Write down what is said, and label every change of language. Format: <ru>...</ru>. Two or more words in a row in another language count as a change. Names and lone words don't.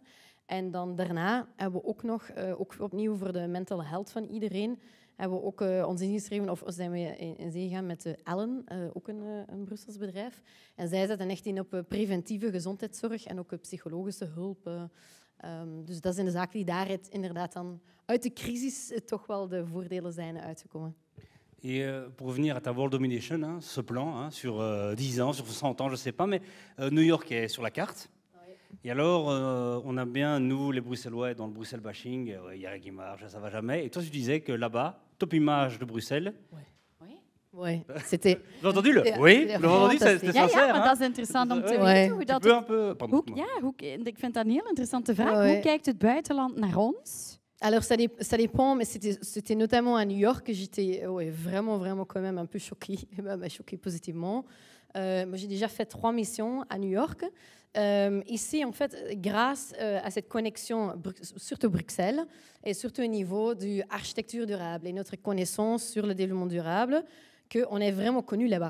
<nl>En dan daarna hebben we ook nog, ook opnieuw voor de</nl> <en>mental health</en> <nl>van iedereen, hebben we ook ons ingeschreven, of zijn we in zee gegaan met Ellen, ook een Brussels bedrijf. En zij zetten echt in op preventieve gezondheidszorg en ook psychologische hulp. Dus dat zijn de zaken die daar inderdaad dan uit de crisis toch wel de voordelen zijn uitgekomen.</nl> <fr>Et pour revenir à ta</fr> <en>World Domination,</en> <fr>hein, ce plan, hein, sur 10 ans, sur 100 ans, je ne sais pas, mais New York est sur la carte. Et alors, on a bien, nous, les Bruxellois, dans le Bruxelles bashing, Yannick qui marche, ça ne va jamais. Et toi, tu disais que là-bas, top image de Bruxelles. Oui, c'était... J'ai entendu le oui, le vendredi, c'était sincère.</fr> <nl>Ja, maar dat is interessant om te weten hoe dat... Ik vind dat een heel interessante vraag. Hoe kijkt het buitenland naar ons?</nl> <fr>Alors, ça dépend, mais c'était notamment à New York que j'étais vraiment quand même un peu choquée, choquée positivement. Moi, j'ai déjà fait 3 missions à New York. Ici, en fait, grâce à cette connexion, surtout Bruxelles, et surtout au niveau de l'architecture durable et notre connaissance sur le développement durable, qu'on est vraiment connu là-bas.</fr>